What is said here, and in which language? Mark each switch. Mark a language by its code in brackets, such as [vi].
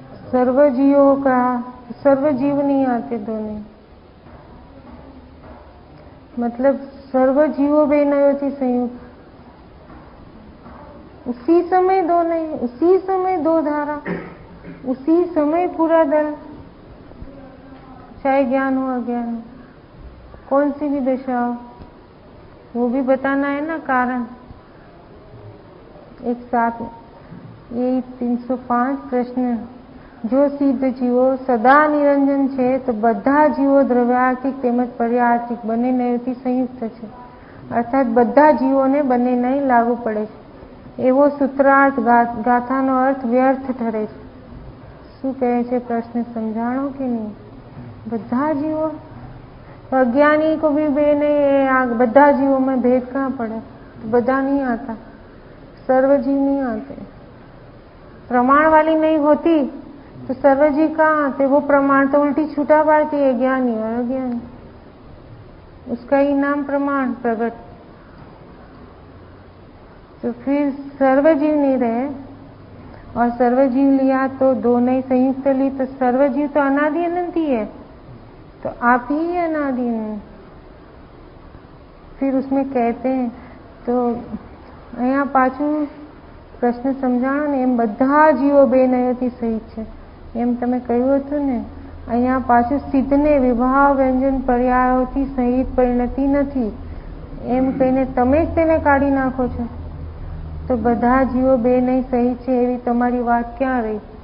[hi] सर्वजीवों का सर्वजीव नहीं आते दोनों, मतलब सर्वजीवो बेनयोति संयुक्त, उसी समय दो नहीं, उसी समय दो धारा, उसी समय पूरा दल, चाहे ज्ञान हो अज्ञान हो, कौन सी भी दशा हो, वो भी बताना है ना कारण। एक साथ यही 305 प्रश्न, जो सिद्ध जीवो सदा निरंजन छे तो [gu] બધા જીવો દ્રવ્યાર્થિક તેમજ પર્યાર્થિક બંને નયથી સંયુક્ત છે, અર્થાત બધા જીવોને બંને નય લાગુ પડે છે એવો સૂત્રાર્થ ગાથાનો અર્થ વ્યર્થ ઠરે છે। શું કહે છે પ્રશ્ન સમજાણો કે નહીં? [hi] બધા જીવો, अज्ञानी को भी बे नहीं, બધા जीवों में भेद कहाँ पड़े, तो બધા नहीं आता, सर्वजीव नहीं आते। प्रमाण वाली नहीं होती तो सर्वजीव कहाँ आते? वो प्रमाण तो उल्टी छूटा पाती है, ज्ञानी और अज्ञानी, उसका ही नाम प्रमाण प्रगट। तो फिर सर्वजीव नहीं रहे, और सर्वजीव लिया तो दो नहीं संयुक्त ली, तो सर्वजीव तो अनादि अनंत ही है, तो आप ही अनादि अनंत। फिर उसमें कहते हैं तो [gu] અહીંયા પાછું પ્રશ્ન સમજાણો ને, એમ બધા જીવો બે નયોથી સહિત છે એમ તમે કહ્યું હતું ને, અહીંયા પાછું સિદ્ધને વિભાવ વ્યંજન પર્યાયોથી સહિત પરિણતિ નથી એમ કહીને તમે જ તેને કાઢી નાખો છો, તો બધા જીવો બે નહીં સહિત છે એવી તમારી વાત ક્યાં રહી?